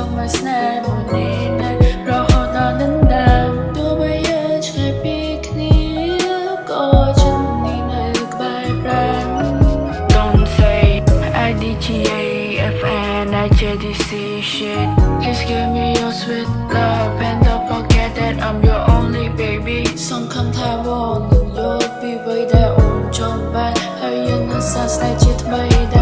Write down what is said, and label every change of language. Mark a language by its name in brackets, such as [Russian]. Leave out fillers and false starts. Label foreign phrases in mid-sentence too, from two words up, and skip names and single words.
[Khmer] ស្នេហ៍មួយនេះណារហូតដល់ដណ្ដើមទោះបីយើងឆ្ងាយពីគ្នាក៏ចិត្តនេះនៅក្បែរប្រាណ [English] Don't say IDGA FN IJDC shit Please give me your sweet love and don't forget that I'm your only baby [Khmer] សង្ឃឹមថាបងនឹងយល់ពីអ្វីដែលអូនចង់បានហើយយើងនឹងសរសេរជាថ្មី